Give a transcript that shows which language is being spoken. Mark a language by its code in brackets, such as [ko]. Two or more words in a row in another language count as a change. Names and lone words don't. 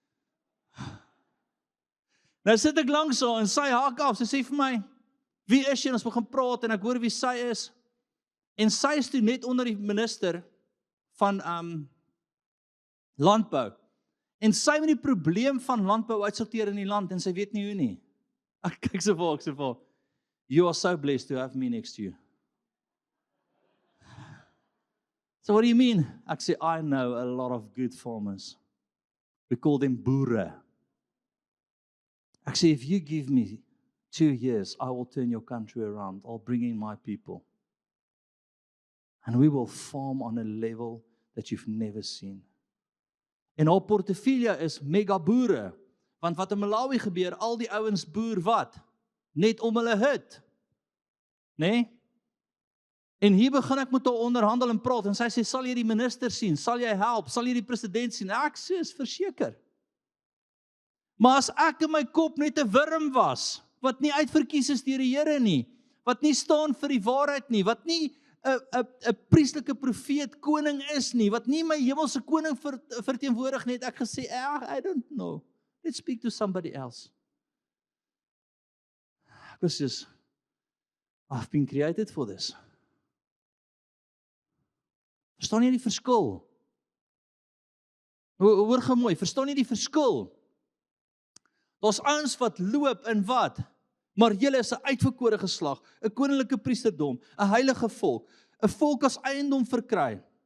[af] Nou sit ek langs haar, en sy haak af, sy sê vir my, wie is jy? En ons begin praat, en ek hoor wie sy is, en sy is toe net onder die minister van landbou, en sy moet die probleem van landbou uitsorteer in die land, en sy weet nie hoe nie. Ek kyk so vir, [en] you are so blessed to have me next to you. So what do you mean? [af] Ek sê, [en] I know a lot of good farmers. We call them boere. [af] Ek sê, [en] if you give me 2 years, I will turn your country around. I'll bring in my people. And we will farm on a level that you've never seen. [af] En haar portefeulje is mega boere. Want wat in Malawi gebeur, al die ouens boer wat? Net om hulle hut. Nee? En hier begin ek met haar onderhandel en praat, en sy sê, sal jy die minister sien? Sal jy help? Sal jy die president sien? Ek sê, is verseker. Maar as ek in my kop net 'n wurm was, wat nie uitverkies is deur die Here nie, wat nie staan vir die waarheid nie, wat nie 'n priesterlike profeet koning is nie, wat nie my hemelse koning verteenwoordig nie, het ek gesê, [en] I don't know. Let's speak to somebody else. [af] Ek was soos, [en] I've been created for this. [af] Verstaan jy die verskil? Hoor gou mooi, verstaan jy die verskil? Daar's ouens wat loop in wat? Maar julle is 'n uitverkore geslag, 'n koninklike priesterdom, 'n heilige volk, 'n volk as eiendom verkry.